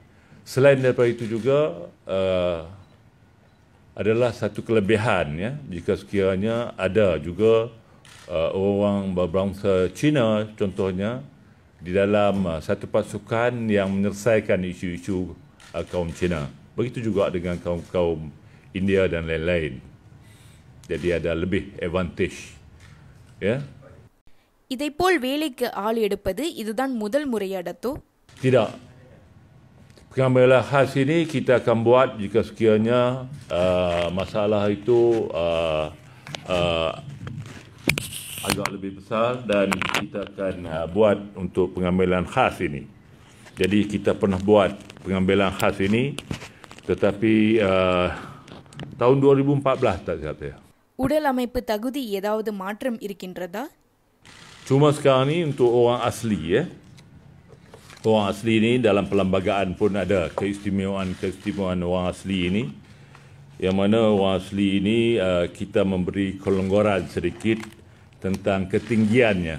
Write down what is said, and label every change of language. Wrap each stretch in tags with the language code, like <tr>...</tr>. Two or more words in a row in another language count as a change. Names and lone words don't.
<ms>Selain daripada itu juga adalah satu kelebihan ya jika sekiranya ada juga orang berbangsa Cina contohnya di dalam satu pasukan yang menyelesaikan isu-isu kaum Cina. Begitu juga dengan kaum-kaum India dan lain-lain. Jadi ada lebih advantage ya.</ms> <ta>இதைப்போல் வேலைக்கு ஆள் எடுப்பது இதுதான் முதல் முறையா Dato'?</ta> <ms>Tidak. Pengambilan khas ini kita akan buat jika sekiranya masalah itu agak lebih besar dan kita akan buat untuk pengambilan khas ini. Jadi kita pernah buat pengambilan khas ini tetapi tahun 2014 tak silap saya.</ms> <ta>உடல் அமைப்பு தகுதி ஏதாவது மாற்றம் இருக்கின்றதா?</ta> <ms>Cuma sekarang ni untuk orang asli ya. Orang asli ini dalam perlembagaan pun ada keistimewaan orang asli ini. Yang mana orang asli ini kita memberi kelonggaran sedikit tentang ketinggiannya.</ms>